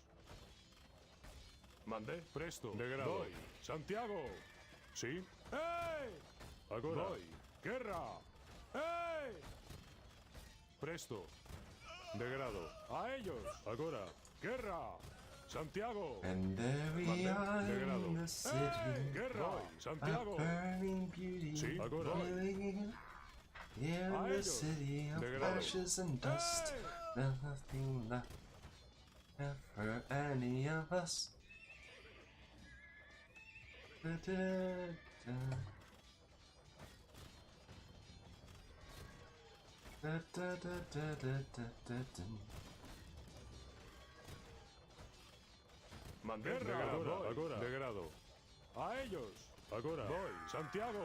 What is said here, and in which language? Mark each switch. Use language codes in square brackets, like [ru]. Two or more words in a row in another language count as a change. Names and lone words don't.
[es] Mande. Presto. De grado. Voy. Santiago. ¿Sí? ¡Hey! Agora. Voy. ¡Guerra! ¡Hey! Presto. De grado. ¡A ellos! Agora. ¡Guerra! Santiago. [en] And there we are [es] De grado. [en] in the city. [es] ¡Hey! ¡Guerra! Santiago. [en] A burning beauty. [es] Sí, agora. [en] Living here in the city of ashes and dust. Nothing left for any of us. [es] Mandé. Agora. De grado. A ellos. Agora. Voy. Santiago.